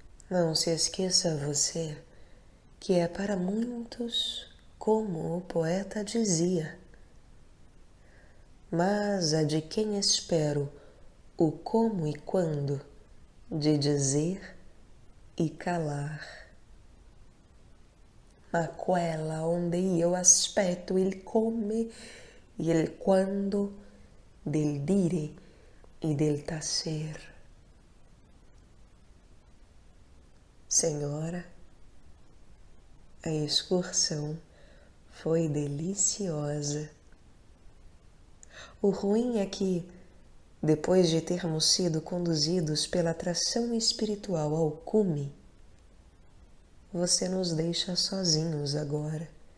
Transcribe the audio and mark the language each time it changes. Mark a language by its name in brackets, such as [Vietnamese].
[Portuguese] Não se esqueça você que é para muitos como o poeta dizia, mas a de quem espero o como e quando de dizer e calar. [Italian] Ma quella onde io aspetto il come e il quando del dire e del tacer. [Portuguese] Senhora, a excursão foi deliciosa. O ruim é que, depois de termos sido conduzidos pela atração espiritual ao cume, você nos deixa sozinhos agora.